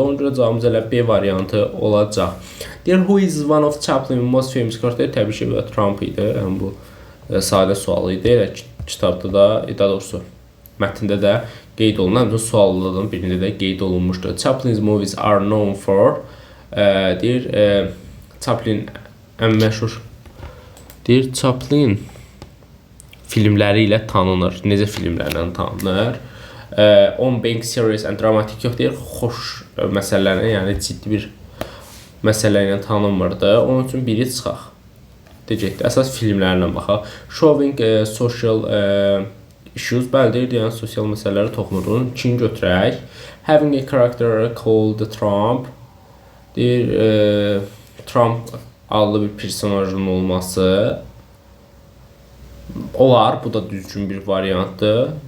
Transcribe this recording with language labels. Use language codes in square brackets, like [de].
[az] Ona görə cavabımız elə B variantı olacaq. [en] Deyir, who is one of Chaplin's most famous characters? [az] Təbii ki, Trump idi. Yəni bu sadə sual idi. Elə kitabda da, daha doğrusu mətndə də qeyd olunan, həmçinin suallardan birində də qeyd olunmuşdur. [en] Chaplin's movies are known for, [az] deyir, Chaplin ən məşhur, deyir, Chaplin filmləri ilə tanınır. Necə filmlərlə tanınır? [en] On being serious and dramatic [az] yox, deyir, xoş məsələlərlə, yəni ciddi bir məsələ ilə tanınmırdı. Onun üçün biri çıxaq. Deyəcəkdir, əsas filmlərlə baxaq. [en] Showing social issues, [az] bəli, deyir, yəni sosial məsələlərə toxunurun. İkinci götürək. [en] Having a character called Trump, [az] deyir, Trump adlı bir personajın olması olar. Bu da düzgün bir variantdır.